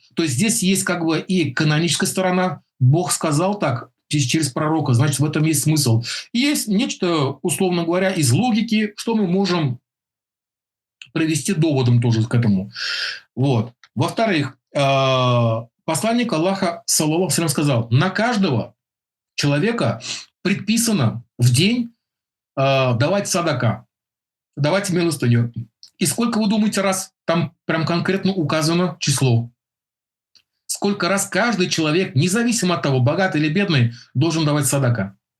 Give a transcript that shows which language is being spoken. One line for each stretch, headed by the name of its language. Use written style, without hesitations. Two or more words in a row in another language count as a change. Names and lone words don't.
Russian: То есть здесь есть как бы и каноническая сторона. Бог сказал так, через пророка, значит, в этом есть смысл. И есть нечто, условно говоря, из логики, что мы можем привести доводом тоже к этому. Вот. Во-вторых, посланник Аллаха,
Arabic: صلى الله عليه وسلم,
Russian: сказал, на каждого человека предписано в день давать садака, давать милостыню. И сколько вы думаете раз, там прям конкретно указано число? Сколько раз каждый человек, независимо от того, богатый или бедный, должен давать садака?